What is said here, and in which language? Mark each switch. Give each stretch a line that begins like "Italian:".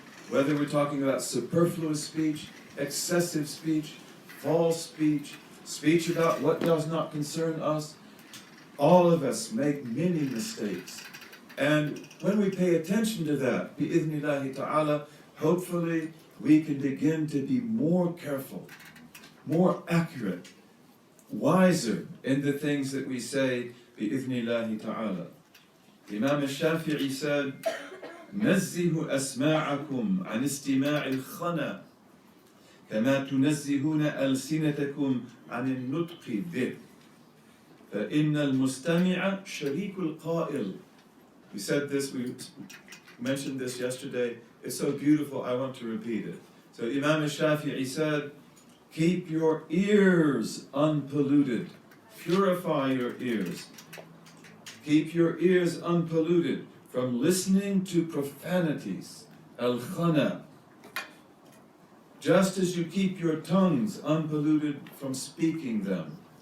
English: Whether we're talking about superfluous speech, excessive speech, false speech, speech about what does not concern us, all of us make many mistakes. And when we pay attention to that, bi'idhnillahi ta'ala, hopefully we can begin to be more careful, more accurate, wiser in the things that we say, bi'idhnillahi ta'ala. Imam al-Shafi'i said,
Arabic: نزهوا أسماعكم عن استماع الخنا كما تنزهون ألسنتكم عن النطق به فإن المستمع شريك القائل.
English: We said this, we mentioned this yesterday. It's so beautiful, I want to repeat it. So Imam al-Shafi'i said, keep your ears unpolluted. Purify your ears. Keep your ears unpolluted from listening to profanities, al-khana, just as you keep your tongues unpolluted from speaking them.